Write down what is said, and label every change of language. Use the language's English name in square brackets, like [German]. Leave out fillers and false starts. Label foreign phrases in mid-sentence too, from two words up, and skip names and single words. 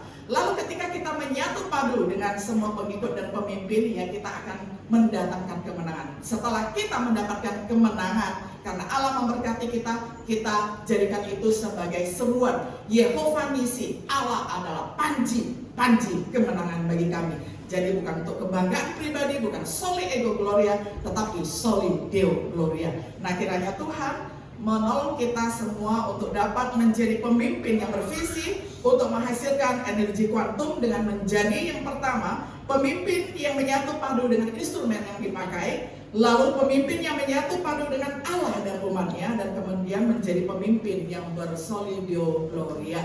[Indonesian] Lalu ketika kita menyatu padu dengan semua pengikut dan pemimpin ya, kita akan mendatangkan kemenangan. Setelah kita mendapatkan kemenangan, karena Allah memberkati kita, kita jadikan itu sebagai seruan, Yehova Nisi, Allah adalah panji kemenangan bagi kami. Jadi bukan untuk kebanggaan pribadi, bukan [Latin] soli ego gloria, [Indonesian] tetapi [Latin] soli Deo Gloria. [Indonesian] Nah kiranya Tuhan menolong kita semua untuk dapat menjadi pemimpin yang bervisi untuk menghasilkan energi kuantum dengan menjadi yang pertama pemimpin yang menyatu padu dengan instrumen yang dipakai, lalu pemimpin yang menyatu padu dengan Allah dan umatnya, dan kemudian menjadi pemimpin yang bersoli [Latin] Deo Gloria.